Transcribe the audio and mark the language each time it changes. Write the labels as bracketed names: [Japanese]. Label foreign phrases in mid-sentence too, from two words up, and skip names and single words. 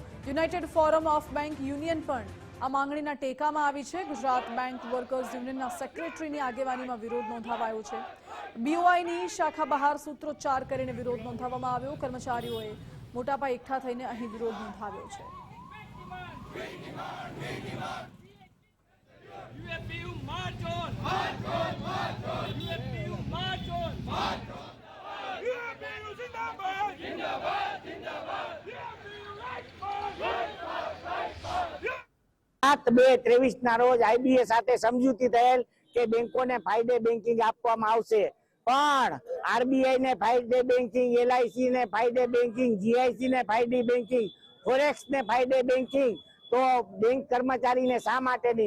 [Gujarati] યુનાઇટેડ ફોરમ ઓફ બેંક યુનિયન પણ આ માંગણીના ટેકામાં આવી છે। ગુજરાત બેંક વર્કર્સ યુનિયનના સેક્રેટરીની આગેવાનીમાં વિરોધ નોંધાવાયો છે। બીઓઆઈની શાખા બહાર સૂત્રોચ્ચાર કરીને વિરોધ નોંધાવવામાં આવ્યો। કર્મચારીઓએ મોટા પાયે એકઠા થઈને અહીં વિરોધ નોંધાવ્યો છે। [English] UFPU march on! March on! March on! UFPU march on! March on! UFPU [Hindi] Zindabad! Zindabad! Zindabad! [English] UFPU right for! Right for! Right for! [Gujarati] 7/2/23 ના રોજ આઈબીએ સાથે સમજૂતી થયેલ કે બેંકોને ફાયદે બેન્કિંગ આપવામાં આવશે, પણ આરબીઆઈ ને ફાયદે બેન્કિંગ, એલઆઈસી ને ફાયદે બેન્કિંગ, જીઆઈસી ને ફાયદે બેન્કિંગ, ફોરેક્સ ને ફાયદે બેન્કિંગ, તો બેંક કર્મચારીને શા માટે નહીં?